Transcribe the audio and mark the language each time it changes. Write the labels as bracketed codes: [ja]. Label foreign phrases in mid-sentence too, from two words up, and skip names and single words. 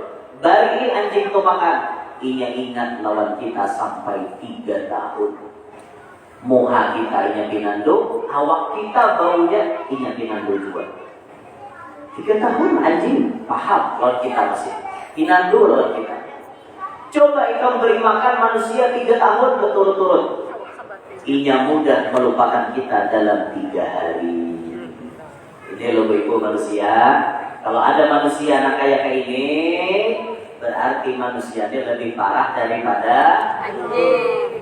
[bjn] Bari anjing itu makan, inya ingat lawan kita sampai 3 tahun. Muha kita inya pinandu, awak kita baunya inya pinandu juga. 3 tahun anjing paham lawan kita masih pinandu lawan kita. Coba ikam beri makan manusia 3 tahun berturut-turut, inya mudah melupakan kita dalam 3 hari. [id] Ini loh Ibu manusia. Kalau ada manusia anak kayak ini, berarti manusianya lebih parah daripada anjing.